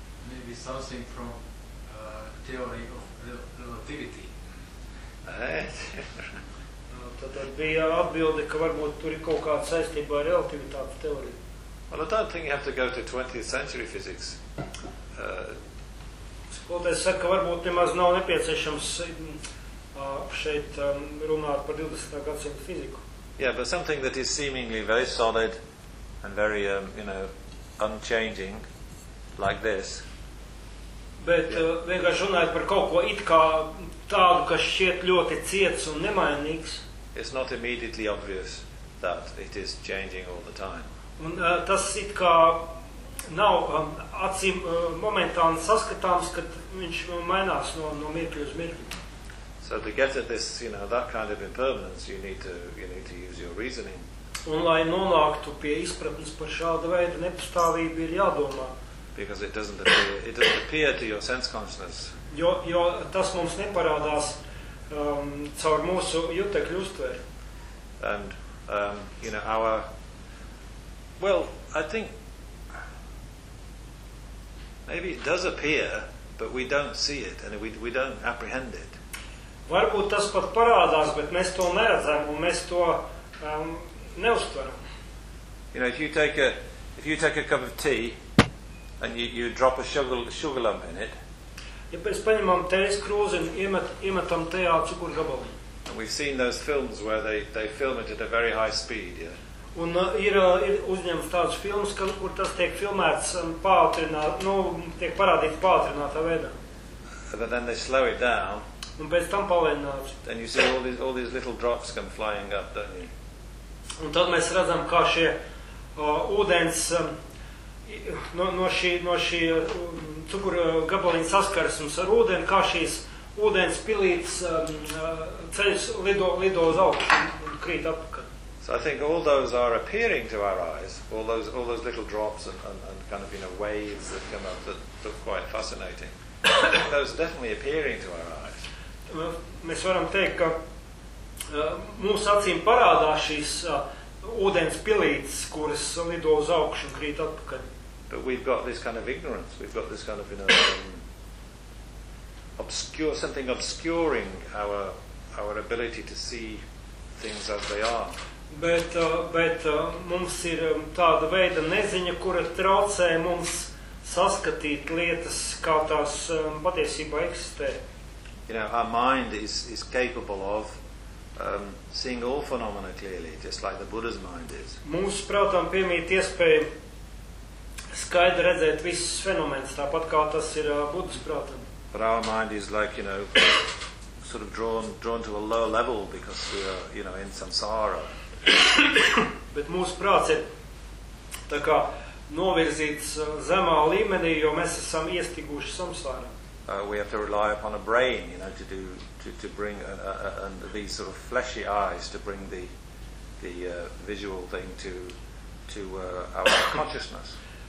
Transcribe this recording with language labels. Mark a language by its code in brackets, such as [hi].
[en] Maybe something from theory of relativity. [lv] Tad bija atbilde, ka varbūt tur ir kaut kāda saistība ar relativitātes teoriju. [en] Well, I don't think you have to go to 20th century physics. [lv] Skolotājs saka, ka varbūt nemaz nav nepieciešams šeit runāt par 20. Gadsimta fiziku. [en] Yeah, but something that is seemingly very solid and very, unchanging, like this. [lv] Bet vienkārši runājot par kaut ko it kā tādu, kas šķiet ļoti ciets un nemainīgs. [en] It's not immediately obvious that it is changing all the time. [lv] Un tas it kā nav acīm momentāni saskatāms, kad viņš mainās no mirkļa uz mirkļu. [en] So to get at this, that kind of impermanence, you need to use your reasoning. [lv] Un lai nonāktu pie izpratnes par šādu veidu nepastāvību, ir jādomā. [en] Because it doesn't appear to your sense consciousness. [lv] Jo tas mums neparādās caur mūsu jutekļu uztveri. [en] And our, well, I think maybe it does appear, but we don't see it and we don't apprehend it. [lv] Varbūt tas pat parādās, bet mēs to neredzam un mēs to neuztveram. [en] If you take a cup of tea and you drop a sugar lump in it. [lv] Ja mēs paņemam tējas krūzi un iemetam tajā cukura gabalu. [en] And we've seen those films where they film it at a very high speed, yeah. [lv] Un ir uzņemts tāds films, kur tas tiek filmēts pātrināt, tiek parādīts pātrinātā veidā. [en] But then they slow it down. [lv] Un pēc tam palēnināts. [en] Then you see all these little drops come flying up, don't you? [lv] Un tad mēs redzam, kā šie ūdens no šī cukura gabaliņa saskaras mums ar ūdeni, kā šīs ūdens pilītes ceļas lido uz augšu un krīt apakaļ. [en] So I think all those are appearing to our eyes, all those little drops and kind of, you know, waves that come up that look quite fascinating. Those are definitely appearing to our eyes. [lv] Mēs varam teikt, ka mūsu acīm parādās šīs ūdens pilītes, kuras lido uz augšu un krīt atpakaļ. [en] But we've got this kind of ignorance, we've got this kind of, you know, something obscuring our ability to see things as they are. [lv] Bet mums ir tāda veida neziņa, kura traucē mums saskatīt lietas, kā tās patiesībā eksistē. [en] You know, our mind is capable of seeing all phenomena clearly, just like the Buddha's mind is. [lv] Mums, prātām, piemīt iespēju skaidri redzēt visus fenomenus, tāpat kā tas ir Buddha's prātam. [en] But our mind is like, you know, sort of drawn to a low level because we are, you know, in samsara. [lv] Bet mūsu prāts ir tā kā novirzīts zemā līmenī, jo mēs esam iestiguši samsārā. [en] We have to rely upon a brain, you know, to bring these sort of fleshy eyes to bring the visual thing to our consciousness.